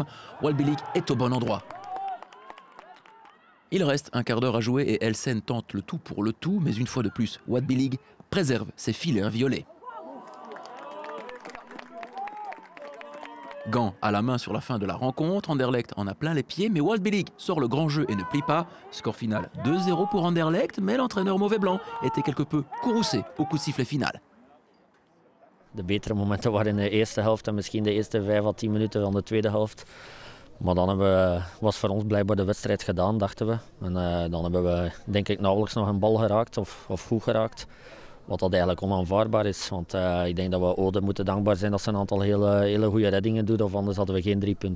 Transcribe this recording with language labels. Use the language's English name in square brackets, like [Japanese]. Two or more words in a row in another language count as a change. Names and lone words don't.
[French] Walbilic est au bon endroit. Il reste un quart d'heure à jouer et Elsen tente le tout pour le tout, mais une fois de plus, Walbilic préserve ses filets inviolés. Gand a la main sur la fin de la rencontre, Anderlecht en a plein les pieds, mais Walbilic sort le grand jeu et ne plie pas. Score final 2-0 pour Anderlecht, mais l'entraîneur mauvais blanc était quelque peu courroucé au coup de sifflet final. [Dutch] De betere momenten waren in de eerste helft en misschien de eerste 5 à 10 minuten van de tweede helft. Maar dan was voor ons blijkbaar de wedstrijd gedaan, dachten we. En dan hebben we denk ik nauwelijks nog een bal geraakt of goed geraakt. Wat dat eigenlijk onaanvaardbaar is, want ik denk dat we Ode moeten dankbaar zijn dat ze een aantal hele goede reddingen doet, of anders hadden we geen 3 punten.